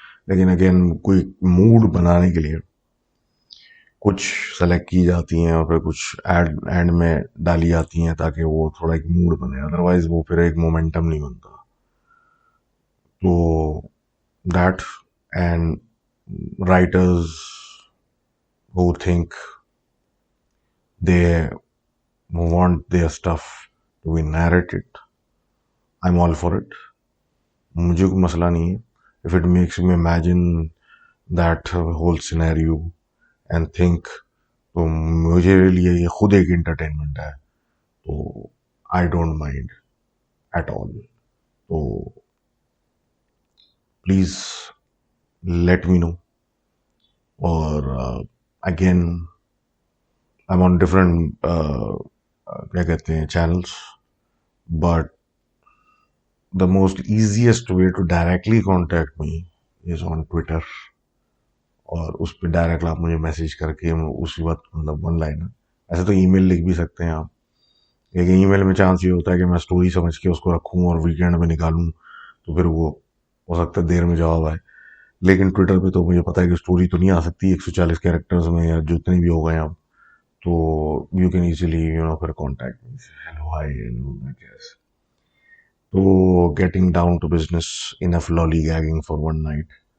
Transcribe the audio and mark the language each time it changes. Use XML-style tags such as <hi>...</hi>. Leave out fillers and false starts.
<hi>लेकिन अगेन कोई मूड बनाने के लिए कुछ सेलेक्ट की जाती हैं और फिर कुछ एंड में डाली जाती हैं ताकि वो थोड़ा एक मूड बने, अदरवाइज वो फिर एक मोमेंटम नहीं बनता।</hi> <en>तो that, and writers who think they want their stuff to be narrated, I'm all for it,</en> <hi>मुझे कोई मसला नहीं है।</hi> <en>if it makes me imagine that whole scenario and think,</en> <hi>तो मुझे लिए ये खुद एक</hi> <en>entertainment है, तो I don't mind at all। तो please let me know। और again I'm on different</en> <hi>क्या कहते हैं</hi> <en>channels, but the most easiest way to directly contact me is on Twitter।</en> <hi>और उस पर डायरेक्ट आप मुझे मैसेज करके उसी वक्त मतलब वन लाइन, ऐसे तो ईमेल लिख भी सकते हैं आप, लेकिन ईमेल में चांस ये होता है कि मैं स्टोरी समझ के उसको रखूँ और वीकेंड में निकालूँ, तो फिर वो हो सकता है देर में जवाब आए। लेकिन ट्विटर पे तो मुझे पता है कि स्टोरी तो नहीं आ सकती 140 कैरेक्टर्स में या जितने भी हो गए आप, तो</hi> <en>you can easily</en> <hi>फिर contact मी, hello hi and तो</hi> <en>getting down to business, enough lollygagging for one night।</en>